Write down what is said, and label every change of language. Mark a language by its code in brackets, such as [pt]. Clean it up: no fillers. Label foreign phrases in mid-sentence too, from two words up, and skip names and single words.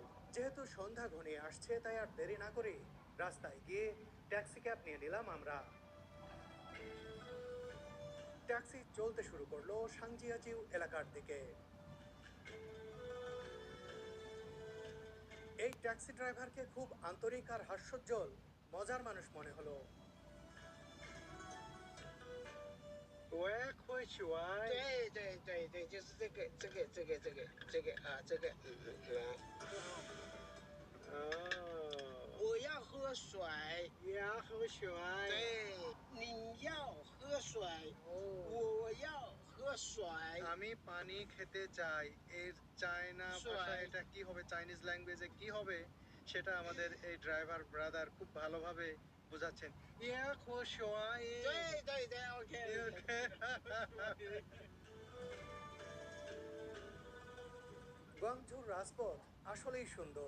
[bn] যেহেতু সন্ধ্যা ঘনিয়ে আসছে, তাই আর দেরি না করে রাস্তায় গিয়ে [en] taxi cab [bn] নিয়ে নিলাম আমরা। ট্যাক্সি চলতে শুরু করলো সাংজিয়াজিউ এলাকার দিকে। এই ট্যাক্সি ড্রাইভারকে খুব আন্তরিক আর হাস্যোজ্জ্বল মজার মানুষ মনে হলো। [zh] 我也很喜欢。对对对对，就是哦，我要喝水。也很喜欢。对，你要喝水，哦，我要喝水。 [bn] আমি পানি খেতে চাই, এর চায়না ভাষা [en] Sure. [bn] এটা কি হবে, [en] Chinese language [bn] কি হবে, সেটা আমাদের এই [en] driver brother [bn] খুব ভালোভাবে বোঝাচ্ছেন। ইয়া খুশওয়াই। [zh] 对对对 ，OK。 [bn] গুয়াংঝুর রাজপথ আসলেই সুন্দর।